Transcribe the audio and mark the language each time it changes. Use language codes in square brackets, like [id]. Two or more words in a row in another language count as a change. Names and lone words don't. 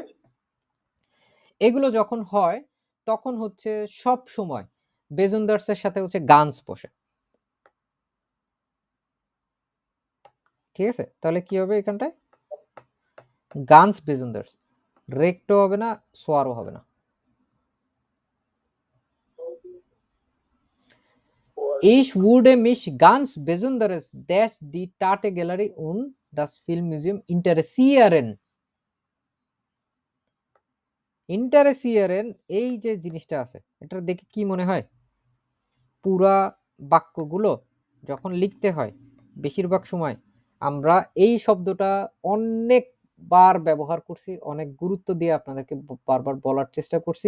[bn] এগুলো যখন হয় তখন হচ্ছে সব সময় বেজনদার্সের সাথে হচ্ছে গানস বসে। ঠিক আছে? তাহলে কি হবে এখানটায়? [de] ganz besonders, [bn] রেক্টো হবে না, সোয়ারও হবে না। [de] Ich würde mich ganz besonders dass die Tate Gallery und das Filmmuseum interessieren. [bn] Interessieren এই যে জিনিসটা আছে, এটা দেখে কি মনে হয়? পুরা বাক্যগুলো যখন লিখতে হয় বেশিরভাগ সময় আমরা এই শব্দটা অনেকবার ব্যবহার করছি, অনেক গুরুত্ব দিয়ে আপনাদেরকে বারবার বলার চেষ্টা করছি।